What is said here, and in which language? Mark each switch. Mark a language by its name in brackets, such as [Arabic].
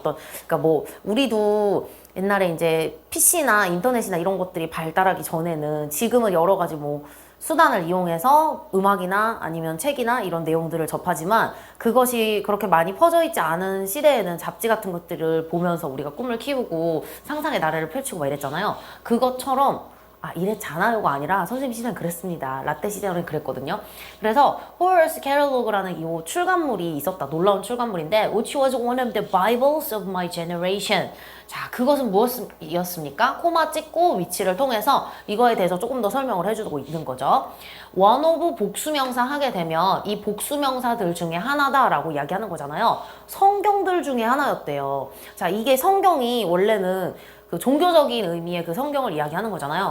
[Korean] 그러니까 뭐 우리도 옛날에 이제 PC나 인터넷이나 이런 것들이 발달하기 전에는 지금은 여러 가지 뭐 수단을 이용해서 음악이나 아니면 책이나 이런 내용들을 접하지만 그것이 그렇게 많이 퍼져 있지 않은 시대에는 잡지 같은 것들을 보면서 우리가 꿈을 키우고 상상의 나래를 펼치고 막 이랬잖아요. 그것처럼 이랬잖아요가 아니라 선생님 시절엔 그랬습니다. 라떼 시절엔 그랬거든요. 그래서 Horace Catalog라는 이 출간물이 있었다. 놀라운 출간물인데 [English] which was one of the Bibles of my generation. [Korean] 자, 그것은 무엇이었습니까? 코마 찍고 위치를 통해서 이거에 대해서 조금 더 설명을 해주고 있는 거죠. one of 복수명사 하게 되면 이 복수명사들 중에 하나다라고 이야기하는 거잖아요. 성경들 중에 하나였대요. 자, 이게 성경이 원래는 그 종교적인 의미의 그 성경을 이야기하는 거잖아요.